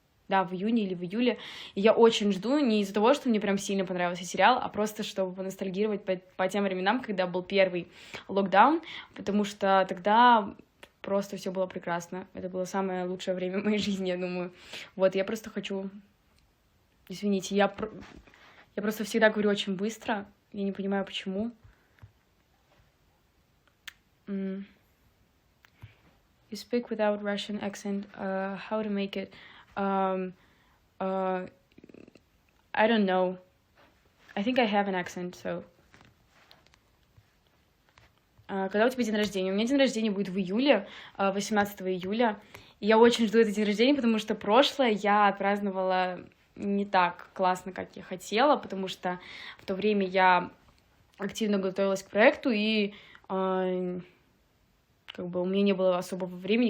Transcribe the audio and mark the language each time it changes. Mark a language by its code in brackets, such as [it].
[ru] Да, в июне или в июле. И я очень жду, не из-за того, что мне прям сильно понравился сериал, а просто, чтобы поностальгировать по тем временам, когда был первый локдаун, потому что тогда просто все было прекрасно. Это было самое лучшее время в моей жизни, я думаю. Вот, я просто хочу... Извините, я просто всегда говорю очень быстро, я не понимаю, почему. [en] You speak without Russian accent. How to make it... I don't know. I think I have an accent, so... [ru] Когда у тебя день рождения? У меня день рождения будет в июле, 18 июля. И я очень жду этот день рождения, потому что прошлое я отпраздновала не так классно, как я хотела, потому что в то время я активно готовилась к проекту, и как бы у меня не было особого времени.